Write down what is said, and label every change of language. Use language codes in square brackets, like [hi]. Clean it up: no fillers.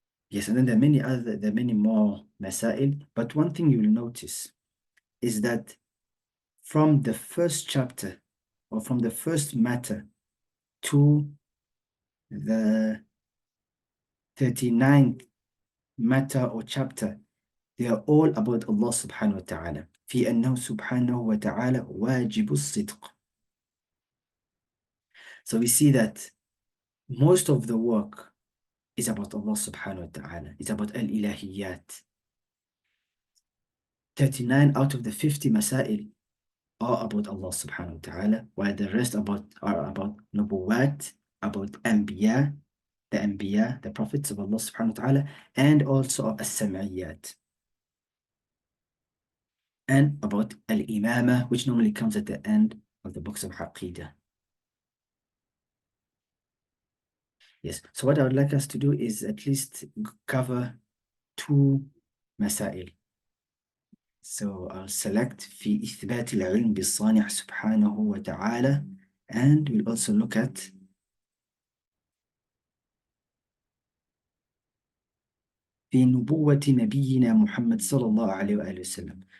[en] Yes, and then there are many more masail, but one thing you will notice is that from the first chapter or from the first matter to the 39th matter or chapter, they are all about Allah subhanahu wa ta'ala. [ar] في أنه سبحانه وتعالى واجب الصدق. [en] So we see that most of the work is about Allah subhanahu wa ta'ala. It's about al-ilahiyat. 39 out of the 50 masail are about Allah subhanahu wa ta'ala, while the rest are about nubuwat, about anbiya, the anbiya, the prophets of Allah subhanahu wa ta'ala, and also as-sam'iyat. And about al-imama, which normally comes at the end of the books of Aqidah. Yes, so what I would like us to do is at least cover 2 masail. So I'll select [ar] في إثبات العلم بالصانع سبحانه وتعالى, [en] and we'll also look at [ar] في نبوة نبينا محمد صلى الله عليه وآله وسلم.